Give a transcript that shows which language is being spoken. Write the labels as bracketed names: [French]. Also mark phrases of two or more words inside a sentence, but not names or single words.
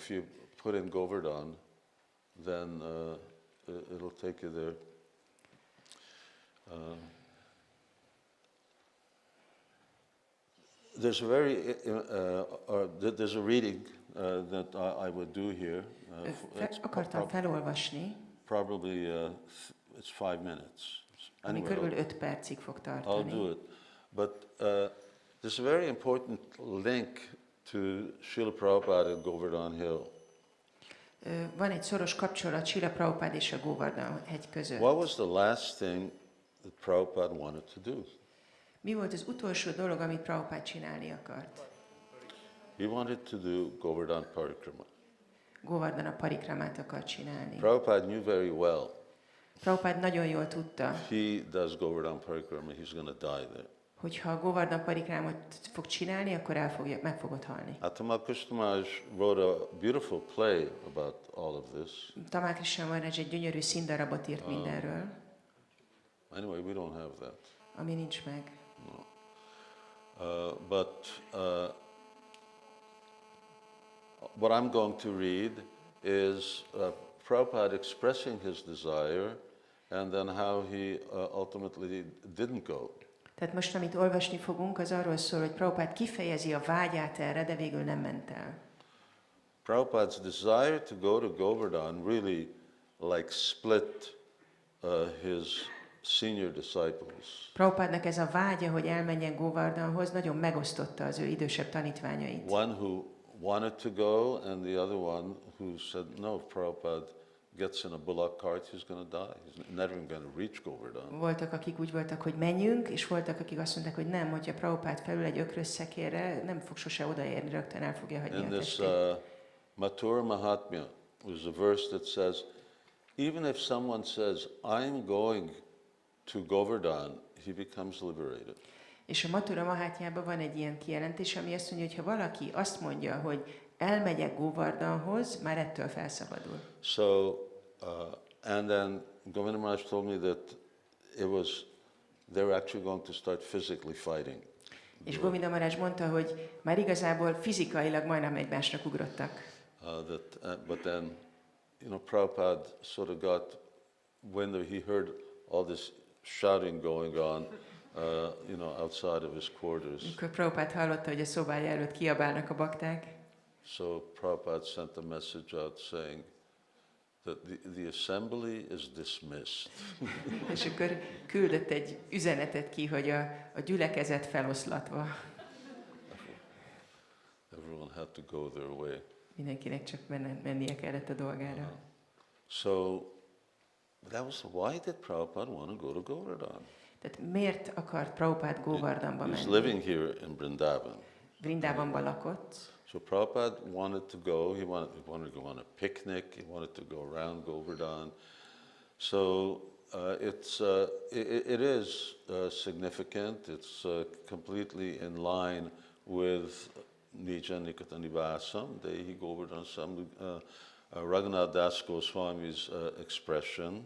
[English] If you put in Govardhan, then it'll take you there. There's a reading that I would do here. [Hungarian] Akartam felolvasni, [English] Probably it's 5 minutes. [Hungarian] ami [English] Anyway, [Hungarian] körülbelül 5 percig fog [English] I'll [Hungarian] tartani. [English] do it. But there's a very important link to Srila Prabhupada and Govardhan Hill. [Hungarian] Van egy szoros kapcsolat Srila Prabhupád és a Govardhan hegy között. [English] What was the last thing that Prabhupada wanted to do? [Hungarian] Mi volt az utolsó dolog, amit Prabhupád csinálni akart? [English] He wanted to do Govardhan Parikrama. [Hungarian] Govardhana parikramát akart csinálni. [English] Prabhupada knew very well. [Hungarian] Prabhupád nagyon jól tudta, [English] He does Govardhan Parikrama, he's going to die there. [Hungarian] hogyha a Govardhan parikrámot fog csinálni, akkor meg fogod halni. [English] Atamal Krishna Maharaj wrote a beautiful play about all of this. [Hungarian] Tamal Krishna Maharaj egy gyönyörű színdarabot írt mindenről. [English] Anyway, we don't have that. [Hungarian] ami nincs meg. [English] No. But what I'm going to read is Prabhupada expressing his desire and then how he ultimately didn't go. [Hungarian] Tehát most, amit olvasni fogunk, az arról szól, hogy Prabhupád kifejezi a vágyát erre, de végül nem ment el. [English] Prabhupada's desire to go to Govardhana really like split his senior disciples. [Hungarian] Prabhupádnak ez a vágya, hogy elmenjen Govardhanhoz, nagyon megosztotta az ő idősebb tanítványait. [English] One who wanted to go and the other one who said, no, if Prabhupada gets in a bullock cart, he's going to die. He's never even going to reach Govardhana. [Hungarian] Voltak, akik úgy voltak, hogy menjünk, és voltak, akik azt mondták, hogy nem, hogyha Prabhupád felül egy ökrösszekérre, nem fog sose odaérni, rögtön el fogja hagyni [English] In [Hungarian] a [English] this [Hungarian] testét. [English] Mathura Mahatmya, there's a verse that says, even if someone says, I'm going to Govardhana, he becomes liberated. [Hungarian] És a Mathura Mahátmyában van egy ilyen kijelentés, ami azt mondja, hogy ha valaki azt mondja, hogy elmegyek Govardhanhoz, már ettől felszabadul. [English] So, and then Govardhana Maharaj told me that they were actually going to start physically fighting. [Hungarian] És Govinda Maharaj mondta, hogy már igazából fizikailag majdnem egymásnak ugrottak. [English] But then, Prabhupada sort of got, when he heard all this shouting going on, outside of his quarters. [Hungarian] Amikor Prabhupád hallotta, hogy a szobája előtt kiabálnak a bakták, [English] so Prabhupada sent a message out saying that the assembly is dismissed. [Hungarian] és akkor küldött egy üzenetet ki, hogy a gyülekezet feloszlatva. [English] Everyone had to go their way. [Hungarian] Mindenkinek csak mennie kellett a dolgára. [English] So that was why did Prabhupada want to go to Govardhana? [Hungarian] Tehát miért akart Prabhupád Govardhanba [English] He's [Hungarian] menni? [English] living here in Vrindavan. [Hungarian] Vrindávonban lakott. [English] So Prabhupada wanted to go. He wanted to go on a picnic. He wanted to go around Govardhana. So it is significant. It's completely in line with [Sanskrit] निज निकट निवासं, देहि गोवर्धन सम्, [English] Raghunath Das Goswami's expression.